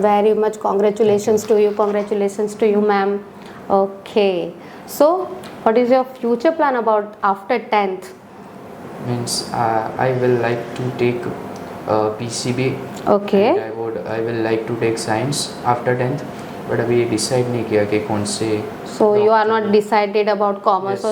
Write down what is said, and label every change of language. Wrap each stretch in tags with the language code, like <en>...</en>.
<en>Very much congratulations to you. Congratulations to you, ma'am. Okay. So what is your future plan about after 10th? Means I will like to take PCB. Okay. And I will like to take science after 10th.</en> <hi>But अभी decide नहीं किया कि कौन से.</hi> <en>So you are not decided about commerce or</en>